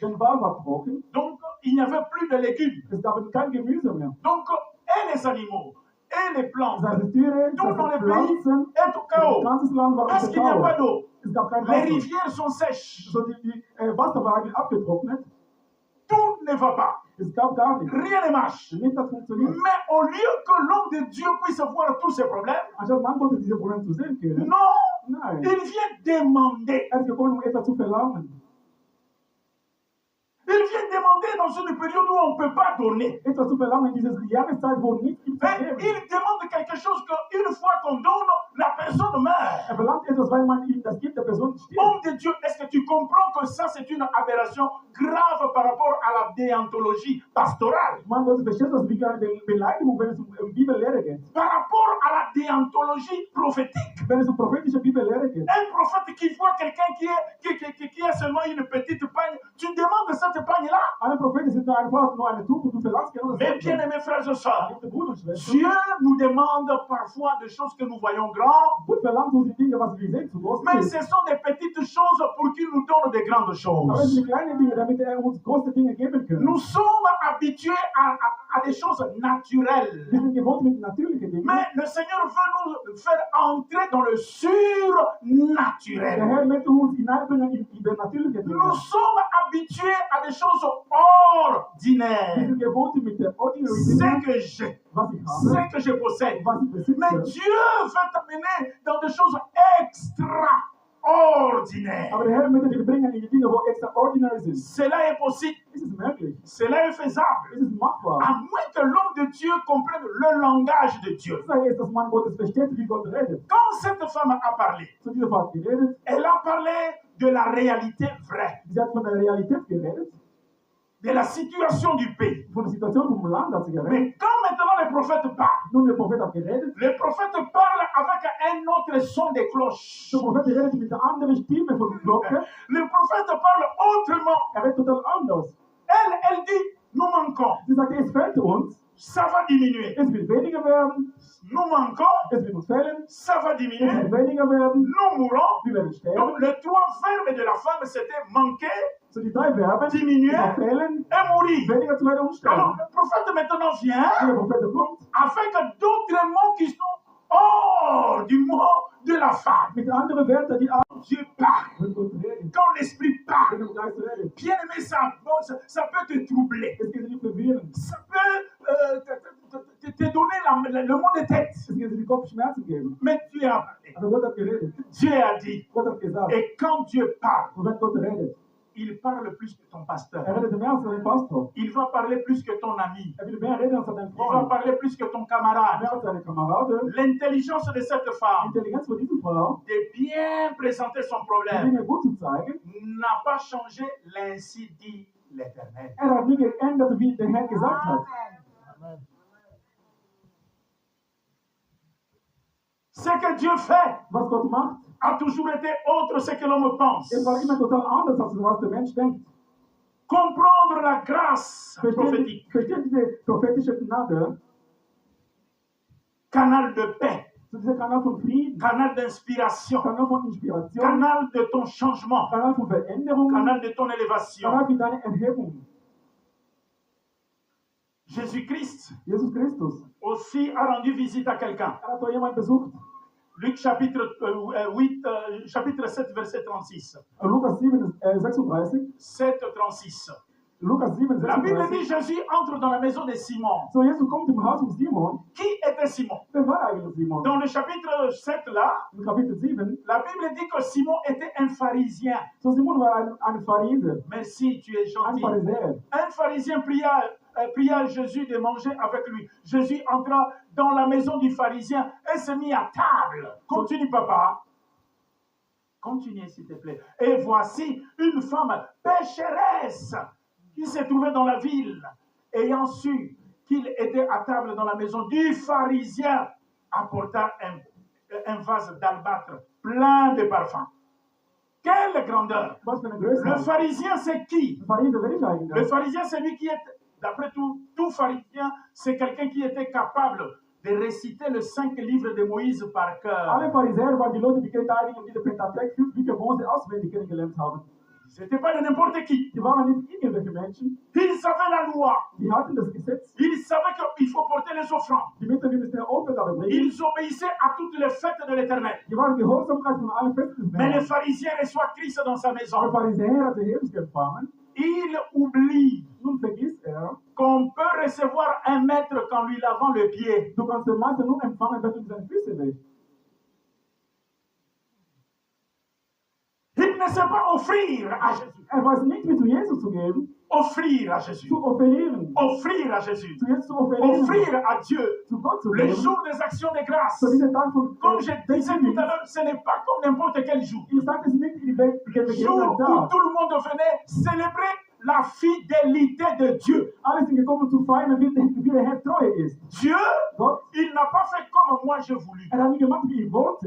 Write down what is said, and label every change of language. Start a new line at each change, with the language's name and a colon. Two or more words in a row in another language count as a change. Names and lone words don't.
German: Der Wald war trocken,
French: Donc, il n'y avait plus de légumes.
German: es gab kein Gemüse mehr.
French: Donc, et les animaux, et les plantes,
German: Das heißt, Tiere,
French: tout dans
German: das
French: le pays
German: Pflanzen,
French: est au
German: das
French: chaos.
German: ganze Land war
French: Parce
German: unter
French: qu'il n'y a pas
German: Chaos.
French: d'eau.
German: Es gab kein
French: Les
German: Wasser.
French: rivières sont sèches.
German: So die Wasser war eigentlich abgetrocknet.
French: Tout ne va pas.
German: Es gab gar nichts.
French: Rien ne marche.
German: Nichts hat funktioniert.
French: Mais au lieu que l'homme de Dieu puisse voir tous ces problèmes,
German: Anstatt man konnte diese Probleme zu sehen können.
French: non,
German: Nein.
French: il vient demander.
German: Er ist gekommen, etwas zu verlangen.
French: Il vient demander dans une période où on ne peut pas donner.
German: Etwas zu verlangen in dieser Jahreszeit, wo nichts gibt zu
French: Mais
German: geben.
French: il demande quelque chose qu'une fois qu'on donne, la personne meurt.
German: Er verlangt etwas, weil man ihm das gibt, der Person stirbt.
French: Homme de Dieu, est-ce que tu comprends que ça c'est une aberration grave par rapport à la déontologie pastorale?
German: Man Gott, verstehst du das wie eine Beleidigung, wenn es um Bibellehre geht?
French: Par rapport à la déontologie prophétique.
German: Wenn es um prophetische Bibellehre geht.
French: Un prophète qui voit quelqu'un qui a seulement une petite pagne, tu demandes cette pagne-là.
German: Ein Prophet ist nicht einfach nur eine Tuch und du verlangst genau das.
French: Mes bien-aimés frères et sœurs,
German: Geliebte Brüder und Schwestern,
French: Dieu nous demande parfois des choses que nous voyons grandes,
German: Gott verlangt uns die Dinge, was wir sehen, zu groß
French: mais
German: sind.
French: ce sont des petites choses pour qu'il nous donne de grandes
German: Aber es
French: choses.
German: sind kleine Dinge, damit er uns große Dinge geben kann.
French: Nous sommes habitués à des choses naturelles.
German: Wir sind gewohnt mit natürlichen Dingen.
French: Mais le Seigneur veut nous faire entrer dans le
German: Der
French: surnaturel.
German: Herr möchte uns hineinbringen in übernatürliche Dinge.
French: Nous sommes habitués à des choses
German: Wir
French: ordinaires.
German: sind gewohnt mit der ordinary
French: Ce
German: Dinge,
French: que j'ai,
German: was ich
French: ce
German: habe,
French: que je possède.
German: was ich besitze.
French: Mais Dieu veut t'amener dans des choses extraordinaires.
German: Aber der Herr möchte dich bringen in die Dinge, wo extraordinary sind.
French: Cela est possible.
German: Ist es möglich?
French: Cela est faisable.
German: Ist es machbar?
French: À moins que l'homme de Dieu comprenne le langage de Dieu.
German: Das ist, dass man Gottes versteht, wie Gott redet.
French: Quand cette femme a parlé,
German: Zu dieser Frau hat geredet.
French: elle a parlé de la réalité vraie,
German: Sie hat von der Realität geredet,
French: de la situation du pays.
German: von der Situation vom Land hat sie geredet.
French: Mais quand maintenant le prophète parle,
German: Nun, der Prophet hat geredet.
French: le prophète parle avec un autre son de cloche.
German: Der Prophet redet mit einer anderen Stimme von Glocke.
French: Le prophète parle autrement.
German: Er redet total anders.
French: Elle dit, nous manquons.
German: Sie sagt, es fehlt uns.
French: Ça va diminuer.
German: Es wird weniger werden.
French: Nous manquons.
German: Es wird uns fehlen.
French: Ça va
German: Es wird
French: diminuer.
German: weniger werden.
French: Nous mourrons.
German: Wir werden sterben.
French: Donc les 3 verbes de la femme, c'était manquer,
German: So die 3 Verben,
French: diminuer
German: fehlen,
French: et mourir.
German: weniger zu werden und
French: Alors
German: sterben.
French: le prophète maintenant vient
German: Der Prophet kommt
French: avec d'autres mots qui sont hors du mot de la femme.
German: mit anderen Wörtern, die auch
French: Dieu parle.
German: wenn Gott redet.
French: Quand l'esprit parle,
German: Wenn der Geist redet.
French: bien aimé, ça peut te troubler.
German: Es geht nicht verwirren.
French: Ça peut te donner le mot de tête.
German: Es geht die Kopfschmerzen geben.
French: Mais Dieu a parlé.
German: Aber Gott hat geredet.
French: Dieu a dit.
German: Gott hat gesagt.
French: Et quand Dieu parle,
German: Und wenn Gott redet,
French: il parle plus que ton pasteur.
German: redet mehr als dein Pastor.
French: Il va parler plus que ton ami.
German: Will mehr reden als dein
French: Il va
German: Freund.
French: parler plus que ton camarade.
German: Mehr als deine Kameraden.
French: L'intelligence de cette
German: Die
French: femme
German: Intelligenz von dieser Frau,
French: de bien présenter son
German: die
French: problème
German: Dinge gut zu zeigen,
French: n'a pas changé, l'ainsi dit l'Éternel.
German: hat nie geändert, wie der Herr gesagt hat.
French: Ce que Dieu fait
German: Was Gott macht,
French: a toujours été autre ce que l'homme pense.
German: es war immer total anders, als was der Mensch denkt.
French: comprendre la grâce prophétique,
German: Versteht diese prophetische Gnade,
French: canal de paix,
German: dieser Kanal von Frieden,
French: canal d'inspiration,
German: Kanal von Inspiration,
French: canal de ton changement,
German: Kanal von Veränderung,
French: canal de ton élévation.
German: Kanal für deine Erhebung.
French: Jésus-Christ
German: Jesus Christus,
French: aussi a rendu visite à quelqu'un.
German: hat auch jemand besucht.
French: Luc chapitre 8, chapitre 7, verset 36.
German: Lukas 7, 36. 7, 36. Lukas 7,
French: La Bible
German: 36.
French: dit Jésus entre dans la maison de Simon.
German: So, Jesus kommt im Haus von Simon.
French: Qui était Simon?
German: Wer war eigentlich Simon?
French: Dans le chapitre 7 là,
German: Im Kapitel 7,
French: la Bible dit que Simon était un pharisien.
German: so Simon war ein Phariser,
French: Merci, tu es
German: ein
French: gentil.
German: Pharisäer.
French: Un pharisien pria Jésus de manger avec lui. Jésus entra dans la maison du pharisien et se mit à table. Continue, papa. Continue, s'il te plaît. Et voici une femme pécheresse qui s'est trouvée dans la ville, ayant su qu'il était à table dans la maison du pharisien, apporta un vase d'albâtre plein de parfums. Quelle grandeur!
German: Was für eine
French: Le
German: Größe.
French: pharisien, c'est qui?
German: Phariser, wer ist
French: Le
German: eigentlich?
French: pharisien, c'est lui qui est, d'après tout pharisien, c'est quelqu'un qui était capable de réciter les 5 livres de Moïse par cœur.
German: Alle Pharisäer waren die Leute, die eigentlich diese Pentateuch 5 Bücher Mose auswendig kennengelernt haben.
French: C'était pas de n'importe qui.
German: Die waren nicht irgendwelche Menschen,
French: Ils savaient la loi.
German: die hatten das Gesetz.
French: Ils savaient qu'il faut porter les offrandes.
German: Die müssen wir eine Opfergabe bringen.
French: Ils obéissaient à toutes les fêtes de l'Éternel.
German: Die waren Gehorsamkeit von allen Festen.
French: Mais le pharisien reçoit Christ dans sa
German: Aber
French: maison.
German: Pharisäer hat Jesus empfangen.
French: Il oublie
German: Nun vergisst
French: qu'on peut recevoir un maître qu'en lui lavant le pied.
German: du kannst den Meister nur empfangen, wenn du seine Füße wäschst.
French: Il ne sait pas offrir à Jésus.
German: Weiß nicht, wie zu Jesus zu gehen,
French: Offrir à Jésus.
German: zu offerieren.
French: Offrir à Jésus.
German: Zu Jesus zu offerieren.
French: Offrir à Dieu.
German: Zu Gott zu
French: Le
German: geben.
French: jour des actions de grâce.
German: Zu diesem Tag von
French: Comme je disais tout à l'heure, ce n'est pas comme n'importe quel jour.
German: Ich sage es nicht, die Welt
French: Le jour où tout le monde venait célébrer la fidélité de Dieu.
German: Alle sind gekommen zu feiern, wie der Herr treu ist.
French: Dieu,
German: Gott,
French: il n'a pas fait comme moi j'ai voulu,
German: hat nicht gemacht, wie ich wollte.